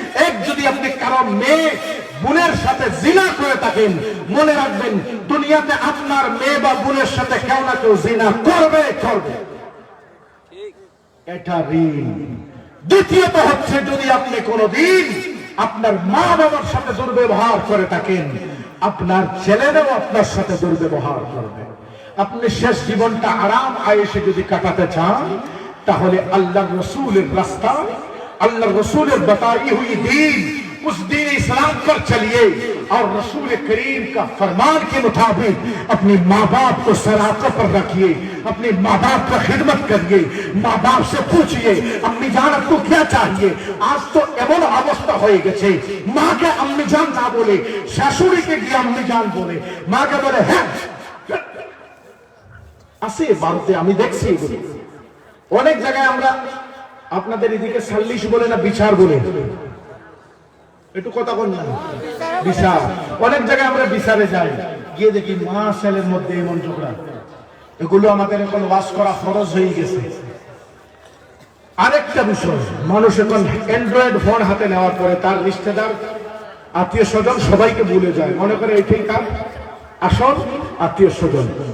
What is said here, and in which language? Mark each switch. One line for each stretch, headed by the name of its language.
Bangla: এক, যদি আপনি কারো মেয়ে বোনের সাথে জিনা করে থাকেন, মনে রাখবেন দুনিয়াতে আপনার মেয়ে বা বোনের সাথে কেউ না কেউ জিনা করবে করবে, এটা ঋণ। দ্বিতীয়ত হচ্ছে, যদি আপনি কোনদিন আপনার মা বাবার সাথে দুর্ব্যবহার করে থাকেন, আপনার ছেলেরাও আপনার সাথে দুর্ব্যবহার করবে। আপনি শেষ জীবনটা আরাম আয়েশে যদি কাটাতে চান, তাহলে আল্লাহর রসুলের
Hindi: রাস্তা, আল্লাহর রসুলের बताई हुई दीन, उस दीन इस्लाम पर चलिए और रसूल करीम का फरमान के मुताबिक अपने माँ बाप को सराखत पर रखिए, अपने माँ बाप का खिदमत करिए, माँ बाप से पूछिए अम्मी जान आपको क्या चाहिए।
Bangla: आज तो एमन अवस्था हो गेছে, माँ के अम्मी जान ना बोले, शाশুড়ি के गিয়ে अम्मी जान बोले, माँ के बोले হ্যাঁ আসে বাড়িতে। আমি দেখছি অনেক জায়গায়, আমরা আপনাদের এদিকে সাল্লিশ বলে না বিচার বলে, একটু কথা বল না, বিচার। অনেক জায়গায় আমরা বিচারে যাই, গিয়ে দেখি মা ছেলের মধ্যে এমন ঝগড়া। এগুলো আমাদের এখন ওয়াজ করা ফরজ হয়ে গেছে। আরেকটা বিষয়, মানুষ এখন অ্যান্ড্রয়েড ফোন হাতে নেওয়ার পরে তার রিশতেদার আত্মীয় স্বজন সবাইকে ভুলে যায়, মনে করে এটাই তার আসল আত্মীয় স্বজন।